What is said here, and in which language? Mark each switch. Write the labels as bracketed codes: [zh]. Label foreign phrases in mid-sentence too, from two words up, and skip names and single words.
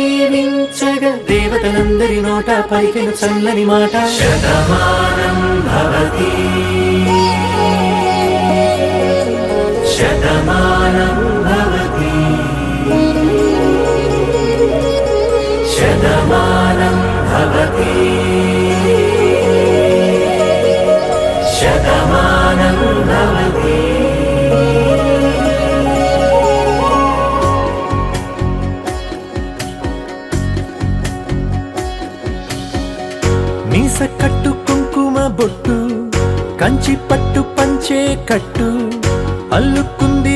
[te] దీవించగా దేవతలందరి నోట పలికిన చల్లని మాట [sa] శతమానం భవ भवति शतमानं भवति शतमानं भवति शतमानं भवति [te] మీస కట్టు కుంకుమ బొట్టు కంచి పట్టు పంచే కట్టు అల్లుకుంది